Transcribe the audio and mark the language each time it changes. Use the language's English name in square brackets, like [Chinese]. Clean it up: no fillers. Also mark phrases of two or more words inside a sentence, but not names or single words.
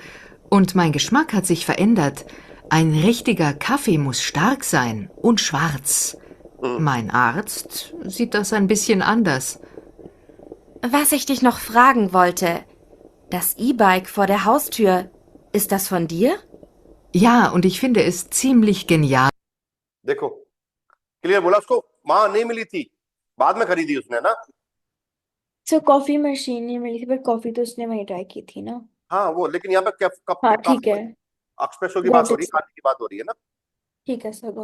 [German] Und mein Geschmack hat sich verändert. Ein richtiger Kaffee muss stark sein und schwarz. Mein Arzt sieht das ein bisschen anders. Was ich dich noch fragen wollte. Das E-Bike vor der Haustür, ist das von dir? Ja, und ich finde es ziemlich genial. [Hindi] देखो, क्लियर बोला. उसको माँ नहीं मिली थी, बाद में खरीदी उसने ना. सो कॉफी मशीन नहीं मिली थी पर कॉफी तो उसने वहीं ट्राई की थी ना. हाँ वो, लेकिन यहाँ पे हाँ ठीक है. एक्सप्रेसो की Got बात हो it, रही है, sir. खाने की बात हो रही है ना. ठीक है सर, गॉट.